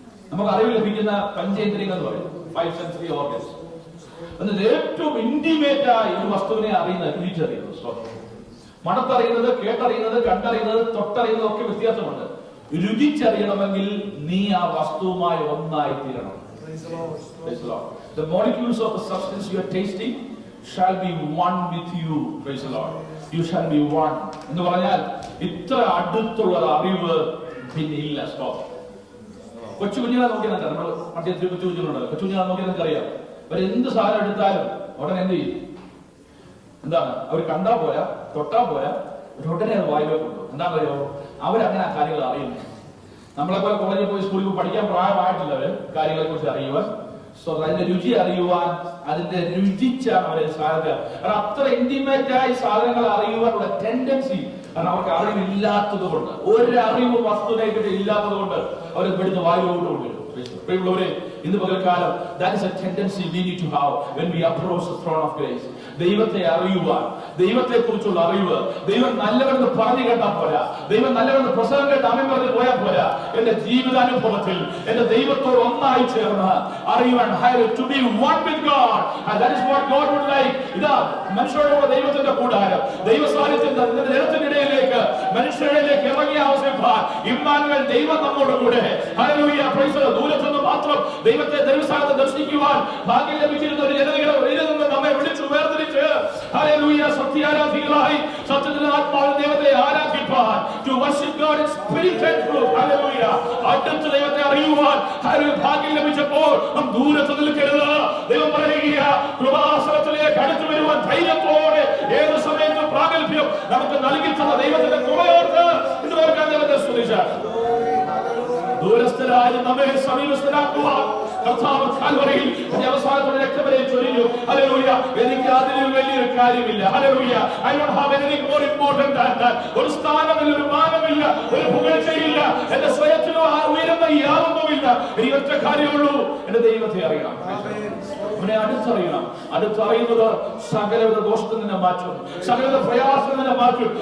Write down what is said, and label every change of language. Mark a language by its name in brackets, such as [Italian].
[Malayalam] നമുക്ക് അറിവ് ലഭിക്കുന്ന പഞ്ചേന്ദ്രിയങ്ങൾ എന്ന് പറയും, [English] 5 sensory organs. [Malayalam] എന്നിട്ട് ഏറ്റവും ഇന്റിമേറ്റ് ആയി ഒരു വസ്തുവിനെ അറിയുന്ന രുചിച്ചറിയുന്നത്. മണത്തറിയുന്നത്, കേട്ടറിയുന്നത്, കണ്ടറിയുന്നത്, തൊട്ടറിയുന്നത് ഒക്കെ വ്യത്യാസമുണ്ട്. രുചിച്ചറിയണമെങ്കിൽ നീ ആ വസ്തുവുമായി ഒന്നായി തീരണം. [English] The molecules of the substance you are tasting shall be one with you. Praise the Lord. You shall be one. [Malayalam] എന്ന് പറഞ്ഞാൽ ഇത്ര അടുത്തുള്ള അറിവ് പിന്നെ ഇല്ല. സ്റ്റോപ്പ്. കൊച്ചു കുഞ്ഞുങ്ങളെ നോക്കിയാൽ നമ്മൾ മറ്റേ കൊച്ചു കുഞ്ഞുങ്ങളുണ്ടല്ലോ, കൊച്ചു കുഞ്ഞുങ്ങളെ നോക്കിയാൽ നിങ്ങൾക്കറിയാം അവർ എന്ത് സാധനം എടുത്താലും ഉടനെ എന്ത് ചെയ്യും? എന്താണ് അവർ കണ്ടാ പോയാ തൊട്ടാ പോയാ ഉടനെ അത് വായിലേക്ക് കൊണ്ടുപോകും. എന്താ പറയുമോ, അവരങ്ങനെ ആ കാര്യങ്ങൾ അറിയുന്നു. നമ്മളെ പോലെ കോളേജിൽ പോയി സ്കൂളിൽ പഠിക്കാൻ പ്രായമായിട്ടില്ലവര് കാര്യങ്ങളെ കുറിച്ച് അറിയുവാൻ, അതിന്റെ രുചി അറിയുവാൻ, അതിന്റെ രുചിച്ചാണ് അവരെ സാധ്യത. കാരണം അത്ര ഇന്റിമേറ്റ് ആയി സാധനങ്ങൾ അറിയുവാനുള്ള ടെൻഡൻസി, കാരണം അവർക്ക് അറിവില്ലാത്തത് കൊണ്ട്, ഒരു അറിവ് വസ്തുതയെക്കുറിച്ച് ഇല്ലാത്തത് കൊണ്ട് അവർ ഇവിടുന്ന് വായിലോട്ട് കൊണ്ടുവരും. പ്രിയമുള്ളവരെ, ഇന്ന് പകൽക്കാലം [English] that is a tendency we need to have when we approach the throne of grace. [Malayalam] ദൈവത്തെ അറിയുവാൻ, ദൈവത്തെ കുറിച്ചുള്ള അറിവ്. ദൈവം നല്ലവനെന്ന് പറഞ്ഞു കേട്ടാൽ പോരാ, ദൈവം നല്ലവനെന്ന് പ്രസംഗം കേട്ട് ആമേൻ പറഞ്ഞ് പോയാൽ പോരാ. എന്റെ ജീവിതാനുഭവത്തിൽ എന്റെ ദൈവത്തോട് ഒന്നായി ചേർന്ന് അറിയുവാൻ, [English] to be one with God, and that is what God would like. [Malayalam] ഇതാ മനുഷ്യരോട് ദൈവത്തിന്റെ കൂടാരം, ദൈവ സാന്നിധ്യത്തിന്റെ ജനത്തിനിടയിലേക്ക് മനുഷ്യരിലേക്ക് ഇറങ്ങിയ അവസരപ്പാൻ ഇമ്മാനുവേൽ ദൈവം നമ്മോട് കൂടെ. Hallelujah, [English] Praise the Lord. [Malayalam] ദൂരത്തുനിന്ന് മാത്രം ദൈവത്തെ ദൈവസ്ഥാനത്ത് ദർശിക്കുവാൻ ഭാഗ്യം ലഭിച്ചിരുന്ന ഒരു ജനതയുടെ നമ്മെ വിളിച്ചു വേർതിരിച്ച് ഹല്ലേലൂയ സത്യാരാധികളായി സത്യത്തിന്റെ ആത്മാവിൽ ദൈവത്തെ ആരാധിപ്പാൻ, [English] to worship God in spirit and truth. [Malayalam] Hallelujah, അടുത്ത് ദൈവത്തെ അറിയുവാൻ ഭാഗ്യം ലഭിച്ചപ്പോൾ നാം ദൂരത്ത് നിൽക്കരുത്. ദൈവം പറയുക, കൃപാസനത്തിലേക്ക് അടുത്ത് വരുവാൻ ധൈര്യത്തോടെ ഏത് സമയത്തും പ്രാഗൽഭ്യം നമുക്ക് നൽകി തന്ന ദൈവത്തിന്റെ കൃപയോർത്ത് ഇന്ന് ഓർക്കാൻ ദൈവത്തെ സ്തുതിച്ചാൽ ദൂരസ്ഥരായ നമ്മെ സമീപസ്ഥരാക്കുവാൻ കർത്താവ് കാൽവരിയിൽ അവസാനത്തോടെ രക്തവരെ ചൊരിഞ്ഞു. ഹല്ലേലൂയ, എനിക്ക് അതിൽ വലിയൊരു കാര്യമില്ല. [English] ഹല്ലേലൂയ, I don't have anything more important than that. [Malayalam] ഒരു സ്ഥാനമില്ല, ഒരു മാനമില്ല, ഒരു പുകഴ്ചയില്ല, എന്റെ സ്വയത്തിലോ ആ ഉയരുന്ന യാതൊന്നുമില്ല. ഈ ഒറ്റ കാര്യമുള്ളൂ, എന്റെ ദൈവത്തെ അറിയണം, അവനെ അടുത്തറിയണം. അടുത്തറിയുന്നത് സകലവിധ ദോഷത്തിൽ നിന്ന് മാറ്റും, സകലവിധ പ്രയാസത്തിൽ നിന്ന് മാറ്റും.